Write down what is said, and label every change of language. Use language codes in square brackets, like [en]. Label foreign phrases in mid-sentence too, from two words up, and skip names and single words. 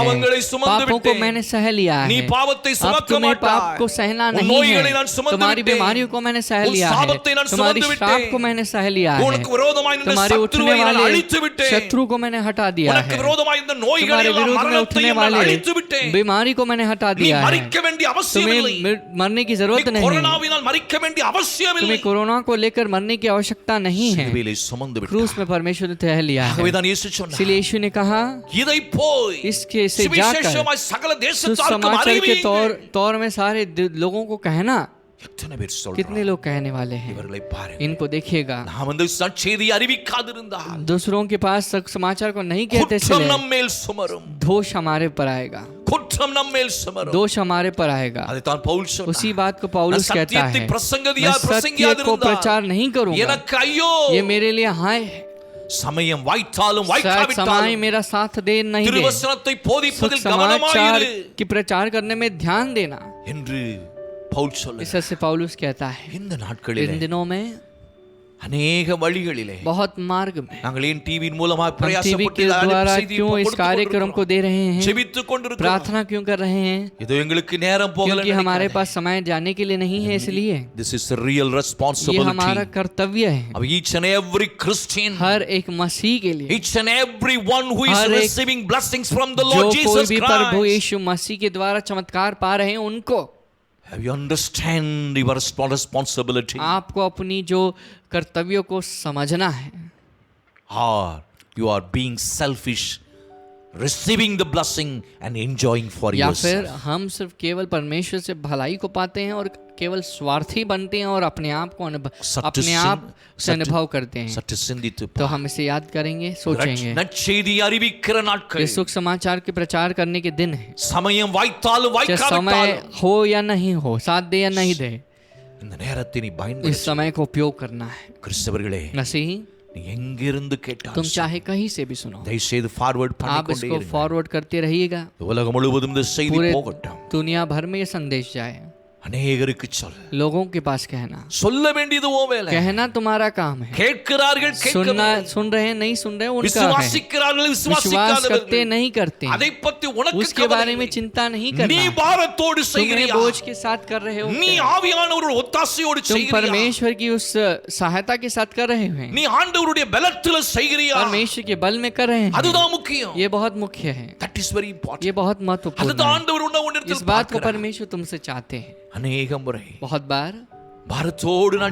[ta] பாவங்களை சுமந்து [hi] पापों को [ta] விட்டேன். [hi] मैंने सह लिया [ta] நீ [hi] है, [ta] பாவத்தை [hi] अब [ta] சுமக்க [hi] तुम्हें [ta] மாட்டாய். [hi] पाप को सहना [ta] உன் [hi] नहीं [ta] நோய்களை [hi] है, [ta] நான் சுமந்து [hi] तुम्हारी [ta] விட்டேன். [hi] बीमारियों को मैंने मैंने सह [ta] உன் [hi] लिया है, [ta] சாபத்தை நான் [hi] तुम्हारी [ta] சுமந்து [hi] श्राप [ta] விட்டேன். [hi] को मैंने सह लिया है, [ta] உனக்கு விரோதமாய் நின்ற [hi] तुम्हारे उठने [ta] சத்துருவை நான் [hi] वाले [ta] அழித்து விட்டேன். [hi] शत्रु को मैंने हटा दिया [ta] உனக்கு [hi] है, [ta] விரோதமாய் இந்த நோய்களை [hi] तुम्हारे [ta] எல்லாம் [hi] विरुद्ध में उठने [ta] மரணத்தையும் நான் [hi] वाले [ta] அழித்து விட்டேன். [hi] बीमारी को मैंने हटा [ta] நீ [hi] दिया है, [ta] மரிக்க வேண்டிய அவசியமில்லை. [hi] तुम्हें मरने की [ta] நீ [hi] जरूरत नहीं, [ta] கொரோனாவினால் மரிக்க வேண்டிய அவசியமில்லை. [hi] तुम्हें कोरोना को लेकर मरने की आवश्यकता नहीं है, [ta] சிலுவையிலே சுமந்து [hi] क्रूस [ta] விட்டார். [hi] में परमेश्वर ने तह लिया है। [ta] ஆகவேதான் இயேசு சொன்னார், [hi] इसलिए यीशु ने कहा [ta] இதை போய் [hi] इसके से जाकर [ta] சுவிசேஷமாய் சகல தேசத்தாருக்கும் [hi] सुसमाचार के [ta] அறிவியுங்கள். [hi] तौर में सारे लोगों को कहना। [ta] எத்தனை பேர் [hi] कितने [ta] சொல்றாங்க? [hi] लोग कहने वाले हैं, [ta] இவர்களை பாருங்க. [hi] इनको देखिएगा। [ta] நாம் அந்த செய்தியை அறிவிக்காதிருந்தால் [hi] दूसरों के पास समाचार को नहीं कहते [ta] குற்றம் [hi] चले, [ta] நம்மேல் சுமரும். [hi] दोष हमारे पर आएगा, [ta] குற்றம் நம்மேல் சுமரும். [hi] दोष हमारे पर आएगा। [ta] அதைத்தான் பவுல் சொன்னார். [hi] उसी बात को पौलुस [ta] நான் [hi] कहता [ta] சத்தியத்தை [hi] है, [ta] பிரசங்கதியா [hi] मैं सत्य को [ta] பிரசங்கியாதிருந்தால் [hi] प्रचार नहीं करूंगा, [ta] எனக்கு ஐயோ. [hi] ये मेरे लिए हाय है। [ta] சமயம் வாய்த்தாலும் [hi] शायद समय [ta] வாய்க்காவிட்டாலும் [hi] मेरा साथ दे नहीं दे, [ta] திருவசனத்தை போதிப்பதில் [hi] समाचार [ta] கவனமாயிரு [hi] की प्रचार करने में ध्यान देना, [ta] என்று பவுல் [hi] इस [ta] சொல்லுகிறார். [hi] से पौलुस कहता है। [ta] இந்த [hi] इन [ta] நாட்களிலே [hi] दिनों में [ta] அநேக வழிகளிலே [hi] बहुत मार्ग में [ta] நாங்கள் ஏன் டிவியின் மூலமாக [hi] हम टीवी [ta] பிரயாசப்பட்டு [hi] के [ta] அனுப்பி [hi] द्वारा [ta] செய்தி [hi] क्यों इस [ta] கொடுத்து [hi] कार्यक्रम को [ta] கொண்டிருக்கிறோம். [hi] दे रहे हैं, [ta] ஜெபித்துக் கொண்டிருக்கிறோம். [hi] प्रार्थना क्यों कर रहे हैं, [ta] இது எங்களுக்கு நேரம் போகல [hi] क्योंकि हमारे पास समय जाने के लिए नहीं है, इसलिए [en] This is a real [hi] ये [en] responsibility [hi] हमारा कर्तव्य है। [en] of each and every Christian, [hi] हर एक मसीह के लिए, [en] each and every one who is [hi] हर एक [en] receiving blessings from the [hi] जो [en] Lord [hi] कोई [en] Jesus [hi] भी प्रभु [en] Christ. [hi] यीशु मसीह के द्वारा चमत्कार पा रहे हैं, उनको [en] Have you understand your responsibility? [hi] आपको अपनी जो कर्तव्यों को समझना है, [en] Or you are being selfish, receiving the blessing and enjoying for [hi] या फिर [en] yourself. [hi] हम सिर्फ केवल परमेश्वर से भलाई को पाते हैं और केवल स्वार्थी बनते हैं और अपने आप को अपने आप से अनुभव करते हैं। [ta] சற்று சிந்தித்து [hi] तो हम इसे याद करेंगे, सोचेंगे। [ta] நற்செய்தி அறிவிக்கிற [hi] ये [ta] நாட்கள் [hi] सुख समाचार के प्रचार करने के दिन है, [ta] சமயம் வாய்த்தாலும் [hi] चाहे समय [ta] வாய்க்காவிட்டாலும் [hi] हो या नहीं हो, साथ दे या नहीं दे, [ta] இந்த நேரத்தை நீ [hi] इस [ta] பயன்படுத்தி [hi] समय को उपयोग करना है। [ta] கிறிஸ்தவர்களே [hi] मसीह, [ta] நீ எங்கிருந்து [hi] तुम [ta] கேட்டாலும் [hi] चाहे कहीं से भी सुनो, [ta] தயவு செய்து ஃபார்வர்ட் [hi] आप [ta] பண்ணிக்கொண்டே [hi] इसको [ta] இருங்க. [hi] फॉरवर्ड करते रहिएगा, [ta] உலகம் முழுவதும் இந்த செய்தி [hi] पूरे [ta] போகட்டும். [hi] दुनिया भर में ये संदेश जाए, [ta] அநேகருக்கு சொல். [hi] लोगों के पास कहना, [ta] சொல்ல வேண்டியது ஓ வேலை. [hi] कहना तुम्हारा काम है। [ta] கேட்கிறார்கள் [hi] सुनना, [ta] கேட்கிறார்கள், [hi] सुन रहे हैं नहीं सुन रहे, उनका है। [ta] விசுவாசிக்கிறார்கள் [hi] विश्वास करते [ta] விசுவாசிக்காதவர்கள் [hi] नहीं करते, [ta] அதை பத்தி உனக்கு [hi] उसके [ta] கவலை [hi] बारे में [ta] இல்லை. [hi] चिंता नहीं [ta] நீ [hi] करना, [ta] பாரத்தோடு [hi] तुम्हें [ta] செய்கிறியா? [hi] बोझ के साथ कर रहे हो, [ta] நீ ஆவியானவரோட ஒத்தாசையோடு [hi] तुम [ta] செய்கிறியா? [hi] परमेश्वर की उस सहायता के साथ कर रहे हो, [ta] நீ ஆண்டவருடைய பலத்தில செய்கிறியா? [hi] परमेश्वर के बल में कर रहे हैं, [ta] அதுதான் முக்கியம். [hi] ये बहुत मुख्य है, [en] That is very important. [hi] ये बहुत महत्वपूर्ण [ta] அதுதான் [hi] है। [ta] ஆண்டவர் உன்னிடத்தில் [hi] इस बात को [ta] பார்க்கிறார். [hi] परमेश्वर तुमसे चाहते हैं। [ta] அநேக முறை [hi] बहुत बार [ta] பாரத்தோடு நான்